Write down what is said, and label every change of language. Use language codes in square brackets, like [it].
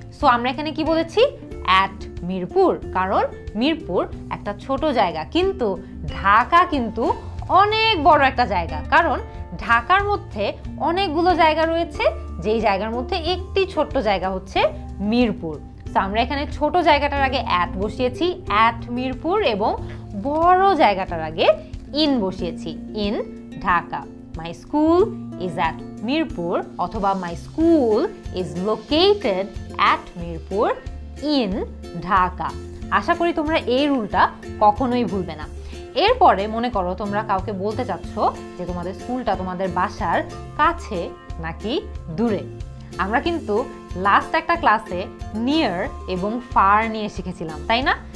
[bn] So আমরা এখানে কি বলেছি? at মিরপুর, কারণ মিরপুর একটা ছোট জায়গা, কিন্তু ঢাকা কিন্তু অনেক বড় একটা জায়গা, কারণ ঢাকার মধ্যে অনেকগুলো জায়গা রয়েছে, যেই জায়গার মধ্যে একটি ছোট্ট জায়গা হচ্ছে মিরপুর। সো আমরা এখানে ছোট জায়গাটার আগে at বসিয়েছি, at মিরপুর, এবং বড় জায়গাটার আগে in বসিয়েছি, in Dhaka. [en] My school is at Mirpur, অথবা my school is located at Mirpur in Dhaka. [bn] আশা করি তোমরা এই রুলটা কখনোই ভুলবে না। এরপরে মনে করো তোমরা কাউকে বলতে চাচ্ছ যে তোমাদের স্কুলটা তোমাদের বাসার কাছে নাকি দূরে। আমরা কিন্তু লাস্ট একটা ক্লাসে নিয়ার এবং ফার নিয়ে শিখেছিলাম, তাই না?